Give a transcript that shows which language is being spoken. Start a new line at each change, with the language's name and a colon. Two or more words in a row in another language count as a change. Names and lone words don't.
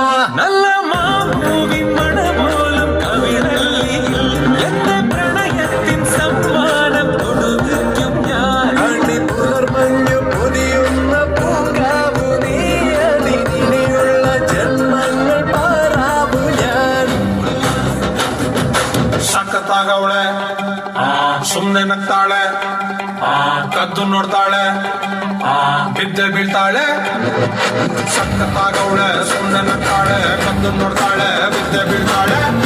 Malayalam: നല്ല മാപ്പൂവിൻ മണ പോലും കവിളല്ലിയിൽ എന്റെ പ്രണയത്തിൻ സമ്മാനം കൊടുക്കും ഞാൻ അണി പുലർമഞ്ഞു പൊതിയുന്ന പൂങ്കാവു നീ അതിനിയുള്ള ജന്മങ്ങൾ പാറാവു ഞാൻ
Kannada: ಸಖತ್ತಾಗವಳೆ ಸುಮ್ನೆ ನಗ್ತಾಳೆ ಕದ್ದು ನೋಡ್ತಾಳೆ ಬಿದ್ದೆ ಬೀಳ್ತಾಳೆ ಸಖತ್ತಾಗವಳೆ ಸುಮ್ನೆ ನಗ್ತಾಳೆ ಕದ್ದು ನೋಡ್ತಾಳೆ ಬಿದ್ದೆ ಬೀಳ್ತಾಳೆ